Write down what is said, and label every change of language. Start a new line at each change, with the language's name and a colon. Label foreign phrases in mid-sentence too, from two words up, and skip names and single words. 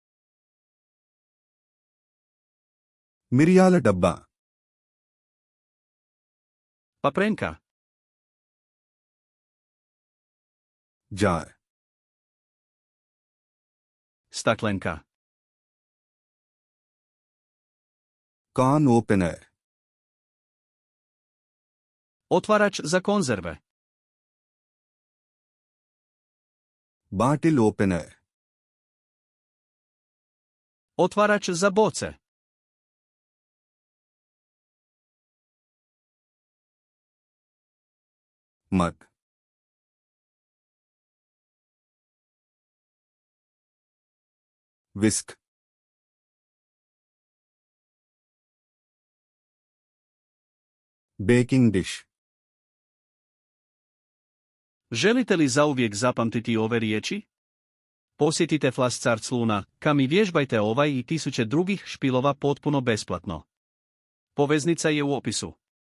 Telugu: మిర్యాల డబ్బా.
Croatian: Paprenka. Jar. Staklenka.
English: Can opener.
Croatian: Otvarač za konzerve.
English: Bottle opener.
Croatian: Otvarač za boce.
English: Mug. Whisk. Baking dish.
Croatian: Želite li zauvijek zapamtiti ove riječi? Posjetite FlashcardsLuna, kam i vježbajte ovaj i tisuće drugih špilova potpuno besplatno. Poveznica je u opisu.